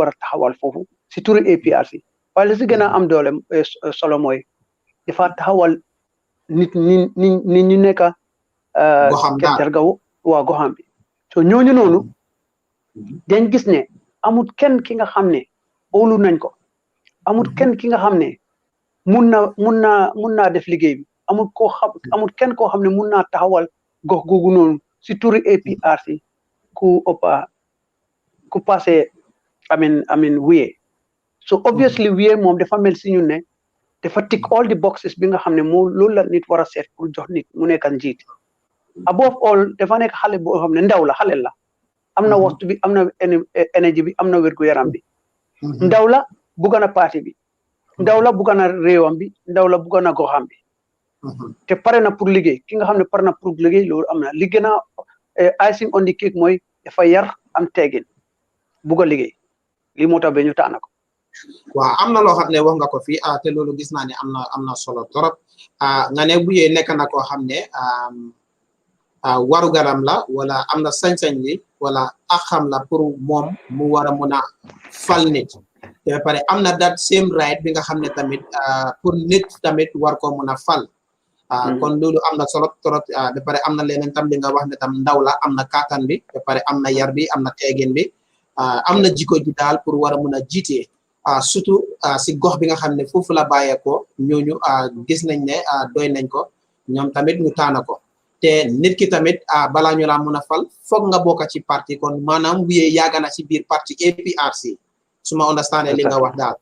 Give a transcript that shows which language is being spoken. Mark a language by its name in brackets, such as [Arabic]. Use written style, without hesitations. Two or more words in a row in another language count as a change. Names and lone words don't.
[Wolof] war a taxawal foofu si turi APRC waaye li si gën a am doole solo mooy dafa taxawal nit ñu nekk Kerr Jarga waa goxam bi so ñooñu noonu dañ gis ne amut kenn ki nga xam ne óolu nañ ko amut kenn ki nga xam ne mun naa def liggéey bi amut kenn koo xam ne mun naa taxawal gox googu noonu si turi APRC ku passé amin Mbye so obviously Mbye moom dafa mel si ñun ne dafa [English] tick all the boxes [Wolof] bi nga xam ne moo loolu la nit war a seet pour jox nit mu nekk njiit [English] above all [Wolof] dafa nekk xale boo xam ne ndaw la xale la am na waxtu bi am na énergie bi am na wérgu yaram bi ndaw la bugga na parti bi ndaw la bugga na réewam bi ndaw la bugga na goxam bi te pare na pour liggéey ki nga xam ne pare na pour liggéey loolu am na li gën a [English] icing on the cake [Wolof] mooy dafa yar am teggin bugg a liggéey lii moo tax ba ñu tànn ko. waaw am na loo xam ne wax nga ko fii te loolu gis naa ne am na solo torop nga ne Mbye nekk na koo xam ne warugaram la wala am na sañ-sañ li wala axam la pour moom mu war a mun a fal nit te ba pare am na [English] that same right [Wolof] bi nga xam ne tamit pour nit tamit war ko mun a fal. kon loolu am na solo torop ba pare am na leneen tam li nga wax ne tam ndaw la am na kàttan bi ba pare am na yar bi am na teegin bi. am na jikko ji daal pour war a mun a jiite surtout si gox bi nga xam ne foofu la bàyyeekoo ñooñu gis nañ ne doy nañ ko ñoom tamit ñu taana ko te nit ki tamit balaa ñu laa mun a fal foog nga bokk ci parti kon maanaam Mbye yàgg na ci biir parti APRC su ma understand li nga wax daal.